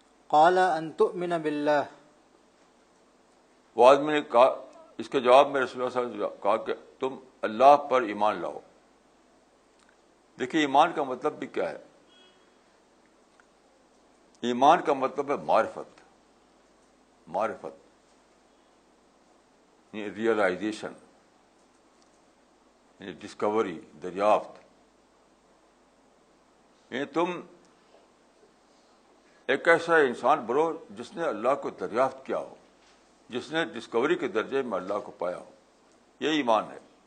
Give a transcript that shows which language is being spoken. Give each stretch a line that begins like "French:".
Arabic: قال ان تؤمن باللہ.
Urdu: وہ آدمی نے کہا، اس کے جواب میں رسول اللہ صلی اللہ علیہ وسلم نے کہا کہ تم اللہ پر ایمان لاؤ. دیکھیے ایمان کا مطلب بھی کیا ہے. ایمان کا مطلب ہے معرفت. معرفت یعنی ریئلائزیشن، یعنی ڈسکوری، دریافت. یعنی تم ایک ایسا انسان بنو جس نے اللہ کو دریافت کیا ہو، جس نے ڈسکوری کے درجے میں اللہ کو پایا ہو. یہ ایمان ہے.